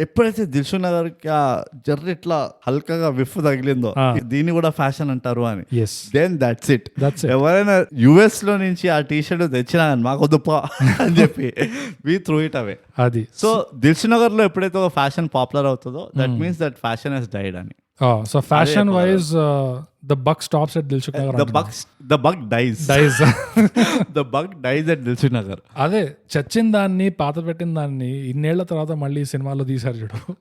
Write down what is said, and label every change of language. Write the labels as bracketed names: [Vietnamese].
[Telugu] ఎప్పుడైతే దిల్షుక్ నగర్ కి ఆ జర్ర ఇట్లా హల్కగా విఫ్ తగిలిందో దీన్ని కూడా ఫ్యాషన్ అంటారు అని, [English] Then that's it. [Telugu] ఎవరైనా యుఎస్ లో నుంచి ఆ టీ షర్ట్ తెచ్చినా మాకు దుప్ప అని చెప్పి [English] We threw it away. [Telugu] అది సో దిల్షుక్ నగర్ లో ఎప్పుడైతే ఒక ఫ్యాషన్ పాపులర్ అవుతుందో [English] that means that fashion has died [Telugu] అని. [English] So fashion wise the buck stops at Dilshuk Nagar. The buck dies. The buck dies at Dilshuk Nagar. [Telugu] అదే చచ్చిన దాన్ని, పాత పెట్టిన దాన్ని ఇన్నేళ్ల తర్వాత మళ్ళీ సినిమాలో తీసారు చూడు.